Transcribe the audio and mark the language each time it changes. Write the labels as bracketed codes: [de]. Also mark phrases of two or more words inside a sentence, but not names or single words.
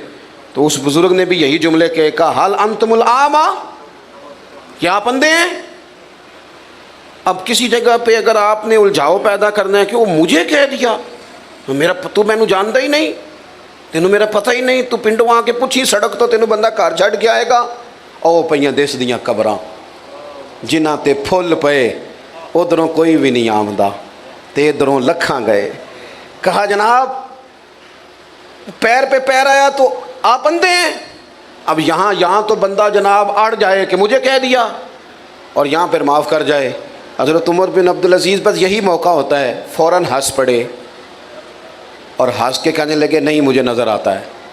[ur] تو اس بزرگ نے بھی یہی جملے کہا, [ar] حال انتم الاعمى, [ur] کیا آپ اندھے ہیں؟ اب کسی جگہ پہ اگر آپ نے الجھاؤ پیدا کرنا ہے کہ وہ مجھے کہہ دیا, تو میں جانتا ہی نہیں, [pa] تینوں میرا پتہ ہی نہیں, تو پنڈوں آ کے پوچھی سڑک تو تینوں بندہ گھر چھڑ کے آئے گا. او پئیاں دس دیاں قبراں جنہاں تے پھل پئے, ادھروں کوئی بھی نہیں آمدا تے ادھروں لکھاں گئے. [ur] کہا جناب پیر پہ پیر آیا تو آپ اندھے ہیں. اب یہاں تو بندہ جناب اڑ جائے کہ مجھے کہہ دیا, اور یہاں پھر معاف کر جائے. حضرت عمر بن عبدالعزیز بس یہی موقع ہوتا ہے, فوراً ہنس پڑے اور ہنس کے کہنے لگے نہیں مجھے نظر آتا ہے.